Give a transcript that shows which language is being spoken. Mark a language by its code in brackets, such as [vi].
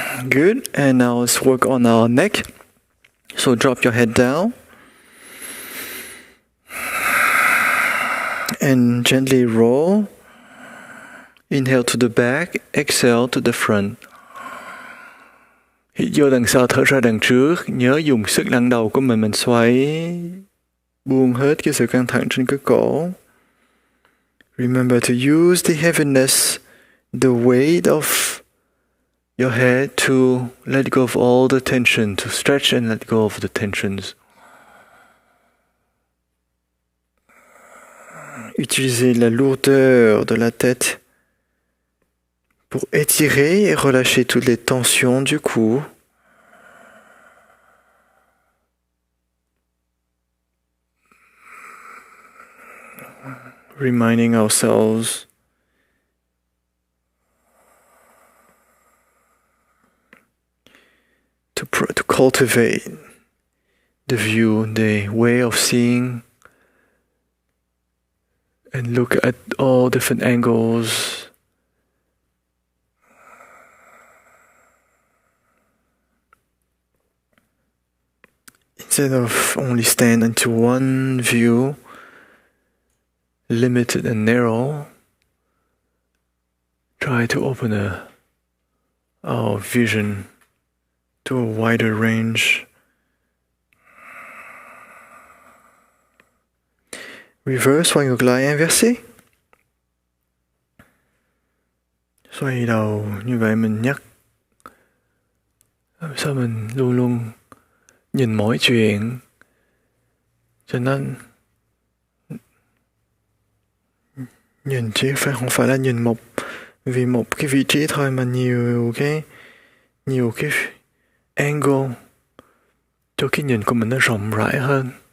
[en] Good, and now let's work on our neck. So drop your head down. And gently roll. Inhale to the back, exhale to the front. [vi] Hít vô đằng sau, thở ra đằng trước. Nhớ dùng sức nặng đầu của mình xoay. Buông hết cái sự căng thẳng trên cái cổ. [en] Remember to use the heaviness, the weight of your head to let go of all the tension, to stretch and let go of the tensions. [fr] Utilisez la lourdeur de la tête pour étirer et relâcher toutes les tensions du cou. [en] Reminding ourselves to cultivate the view, the way of seeing, and look at all different angles. Instead of only stand into one view, limited and narrow, try to open our vision to a wider range. Reverse, [vi] xoay ngược lại, [fr] inversé. [vi] Xoay đầu như vậy mình nhắc. Làm sao mình luôn luôn nhìn mọi chuyện cho nên nhìn chứ không phải là nhìn vì một cái vị trí thôi, mà nhiều cái angle cho cái nhìn của mình nó rộng rãi hơn.